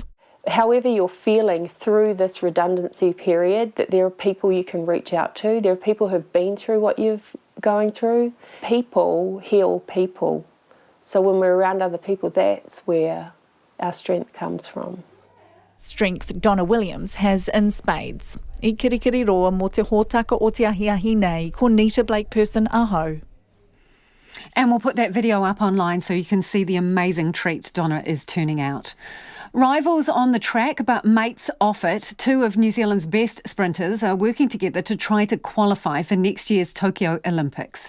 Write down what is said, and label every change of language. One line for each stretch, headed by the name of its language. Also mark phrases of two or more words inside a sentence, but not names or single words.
English: However you're feeling through this redundancy period, that there are people you can reach out to. There are people who've been through what you're going through. People heal people. So when we're around other people, that's where our strength comes from. Strength Donna Williams has in spades.
Māori: I kirikiri roa mo te hōtaka o te ahiahi nei, ko Nita Blake person aho.
English: And we'll put that video up online so you can see the amazing treats Donna is turning out. Rivals on the track, but mates off it. 2 of New Zealand's best sprinters are working together to try to qualify for next year's Tokyo Olympics.